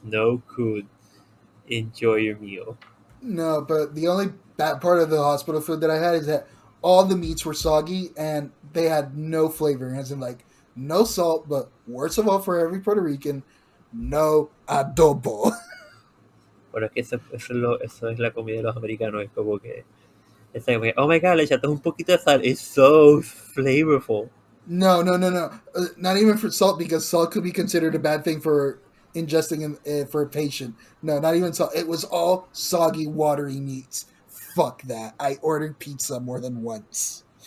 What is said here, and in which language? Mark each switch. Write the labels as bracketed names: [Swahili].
[English] No? Cool. Enjoy your meal. no, but the only bad part of the hospital food that I had is that all the meats were soggy and they had no flavor. As in, like, no salt, but worst of all for every Puerto Rican, no adobo. [Spanish] Bueno, es que eso es la comida de los americanos. Es como que, [English] oh my god, [Spanish] le echaste un poquito de sal. [English] It's so flavorful. No. Not even for salt, because salt could be considered a bad thing for ingesting for a patient. No, not even salt. It was all soggy, watery meats. Fuck that. I ordered pizza more than once.